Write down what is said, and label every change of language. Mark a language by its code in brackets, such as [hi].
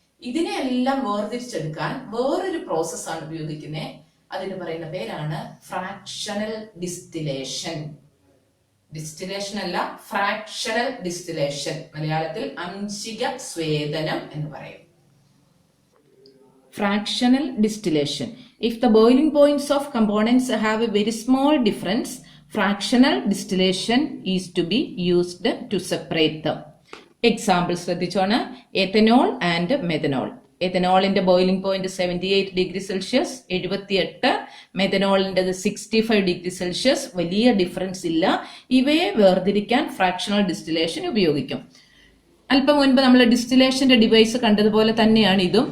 [ml] ഇതിനെല്ലാം വേർതിരിച്ചെടുക്കാൻ വേറൊരു പ്രോസസ്സാണ് ഉപയോഗിക്കുന്നത്. അതിന് പറയുന്ന പേരാണ് ഫ്രാക്ഷണൽ ഡിസ്റ്റിലേഷൻ. ഡിസ്റ്റിലേഷൻ അല്ല, ഫ്രാക്ഷണൽ ഡിസ്റ്റിലേഷൻ. മലയാളത്തിൽ അംശിക സ്വേദനം എന്ന് പറയും. [en] Fractional distillation. If the boiling points of components have a very small difference, fractional distillation is to be used to separate them. [ml] Examples ശ്രദ്ധിച്ചോണ്. ethanol and methanol. എത്തനോളിന്റെ boiling point 78 degree Celsius, 78. മെഥനോളിന്റെ 65 degree Celsius. വലിയ difference ഇല്ല. ഇവയെ വേർതിരിക്കാൻ fractional distillation ഉപയോഗിക്കും. അല്പം മുൻപ് നമ്മൾ ഡിസ്റ്റിലേഷന്റെ device കണ്ടതുപോലെ തന്നെയാണ് ഇതും.